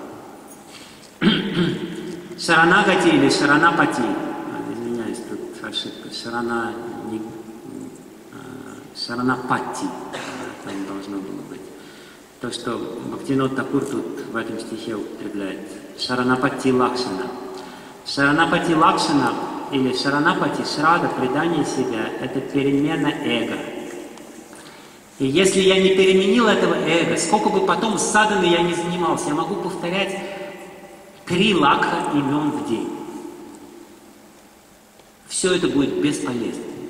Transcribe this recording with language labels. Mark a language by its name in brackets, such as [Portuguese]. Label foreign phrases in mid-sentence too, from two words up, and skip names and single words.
[Russian] Шаранагати или шаранапати, извиняюсь, тут ошибка, шаранапати, там должно было быть. То, что Бхактивинод Такур тут в этом стихе употребляет. [Sanskrit] चरण-प्रीति लक्षणम्। चरण-प्रीति लक्षणम् или चरण-प्रीति श्रद्धा, [Russian] предание себя, это перемена эго. И если я не переменил этого эго, сколько бы потом с саданой я не занимался, я могу повторять 3 лакха имен в день. Все это будет бесполезно.